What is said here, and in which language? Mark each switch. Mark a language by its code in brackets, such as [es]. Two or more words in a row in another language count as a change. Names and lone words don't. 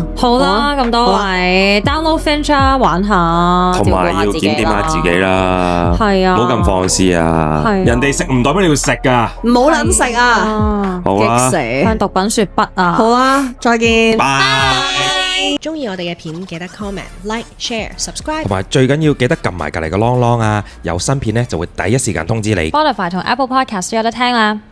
[yue] 好啦，咁多位 download Finch 啊，玩下，同埋要檢點下自己啦，係啊唔好咁放肆啊！係啊人哋食唔代表你要食噶。唔好撚食啊，啊，好啦，激死！向毒品說不啊！好啦，再見。拜。中意我哋嘅片記得 [en] comment、like、share、subscribe。 [yue] 同埋最緊要記得撳埋隔離個啷啷啊，有新片呢就會第一時間通知你。 Spotify 同 Apple Podcast 都有得聽啦。